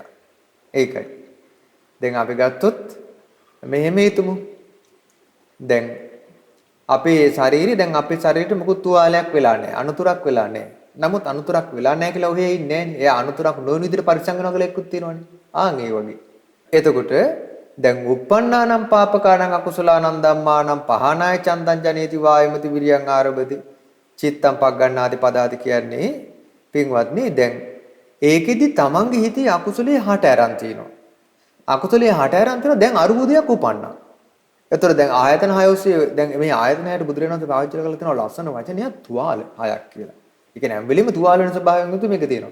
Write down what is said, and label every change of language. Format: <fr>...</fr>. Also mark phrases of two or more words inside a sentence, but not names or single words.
<si>ඒකයි. දැන් අපි ගත්තොත් මෙහෙම හිතමු. දැන් අපේ ශරීරය දැන් අපේ ශරීරෙට මොකුත් තුවාලයක් වෙලා නැහැ. අනුතුරක් වෙලා නැහැ. නමුත් අනුතුරක් වෙලා නැහැ කියලා ඔහේ ඉන්නේ නැහැ. එයා අනුතුරක් නොවන විදිහට පරිස්සම් කරනවා කියලා එක්කුත් තියෙනවනේ. ඒ වගේ. එතකොට දැන්</si> <pi>uppannānaṁ pāpakānaṁ akusalaānaṁ dhammānaṁ pahānāya චන්දං ජනේති වායමති විරියං ආරබති චිත්තං පග්ගණ්ණාති පදාති</pi> <si>කියන්නේ පින්වත්නි දැන් ඒකෙදි තමන්ගේ හිතේ අකුසලයේ හට අරන් තිනවා. අකුසලයේ හට අරන් තිනවා දැන් අරුබුදයක් උපන්නා. එතකොට දැන් ආයතන 6 ඔස්සේ දැන් මේ ආයතන 6ට බුදුරජාණන් වහන්සේ පාවිච්චි කරලා තියෙනවා ලස්සන වචනයක් තුවාල 6ක් කියලා. ඒ කියන්නේ හැම වෙලෙම තුවාල වෙන ස්වභාවයෙන් යුතු මේක තියෙනවා.</si>